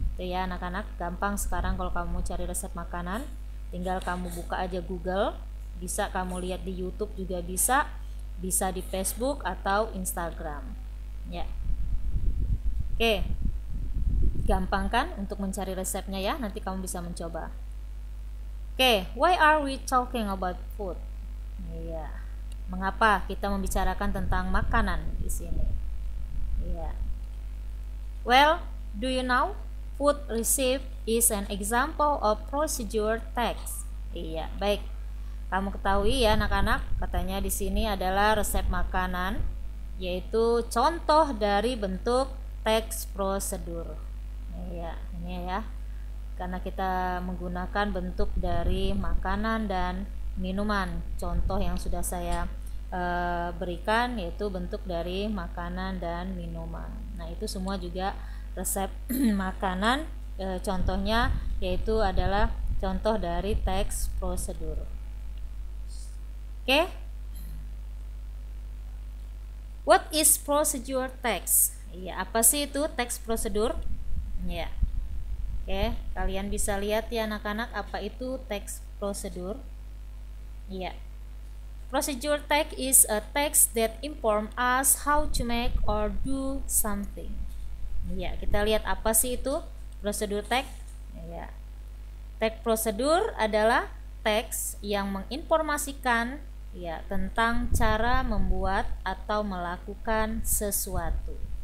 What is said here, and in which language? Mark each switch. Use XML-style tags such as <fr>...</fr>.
<id>Itu ya anak-anak, gampang sekarang kalau kamu cari resep makanan, tinggal kamu buka aja Google, bisa kamu lihat di YouTube juga bisa di Facebook atau Instagram. Ya. Oke. Gampang kan untuk mencari resepnya ya, nanti kamu bisa mencoba.</id> <en>Oke, why are we talking about food? Iya.</en> <id>Mengapa kita membicarakan tentang makanan di sini? Iya.</id> <en>Well, do you know food recipe is an example of procedure text?</en> <id>Iya, baik. Kamu ketahui ya anak-anak, katanya di sini adalah resep makanan, yaitu contoh dari bentuk teks prosedur. Iya, ini ya. Karena kita menggunakan bentuk dari makanan dan minuman. Contoh yang sudah saya berikan yaitu bentuk dari makanan dan minuman. Nah, itu semua juga resep makanan, contohnya yaitu adalah contoh dari teks prosedur. Oke.</id> <en>What is procedure text?</en> <id>Ya, apa sih itu teks prosedur? Ya. Oke, kalian bisa lihat ya anak-anak, apa itu teks prosedur? Ya.</id> <en>Procedure text is a text that inform us how to make or do something.</en> <id>Ya, kita lihat apa sih itu prosedur text? Ya. Teks prosedur adalah teks yang menginformasikan ya tentang cara membuat atau melakukan sesuatu.</id>